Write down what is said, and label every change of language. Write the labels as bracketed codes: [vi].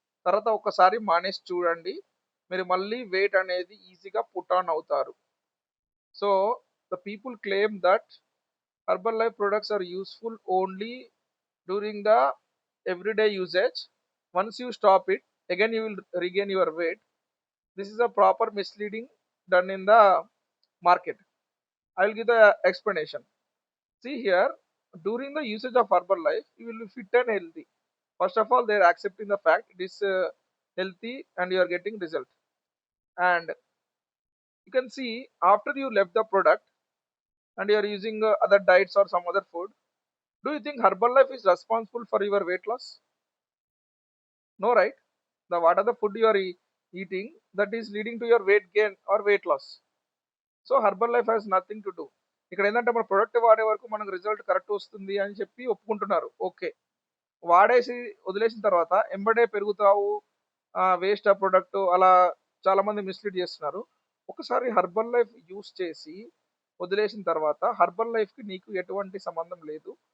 [te] తర్వాత ఒకసారి మానేసి చూడండి, మీరు మళ్ళీ వెయిట్ అనేది ఈజీగా పుట్ ఆన్ అవుతారు. [en] So the people claim that Herbalife products are useful only during the everyday usage. Once you stop it, again you will regain your weight. This is a proper misleading done in the market. I will give the explanation. See here, during the usage of Herbalife, you will be fit and healthy. First of all, they are accepting the fact it is healthy and you are getting result. And you can see after you left the product and you are using other diets or some other food, do you think Herbalife is responsible for your weight loss? No, right? The what are the food you are eating that is leading to your weight gain or weight loss? So Herbalife has nothing to do. [te] ఇక్కడ ఏంటంటే మన product వాడే వరకు మనకు result correct వస్తుంది అని చెప్పి ఒప్పుకుంటున్నారు. Okay, వాడేసి వదిలేసిన తర్వాత ఎంబడే పెరుగుతావు, వేస్ట్ ఆ ప్రొడక్ట్, అలా చాలామంది మిస్లీడ్ చేస్తున్నారు. ఒకసారి హర్బల్ లైఫ్ యూస్ చేసి వదిలేసిన తర్వాత హర్బల్ లైఫ్కి నీకు ఎటువంటి సంబంధం లేదు.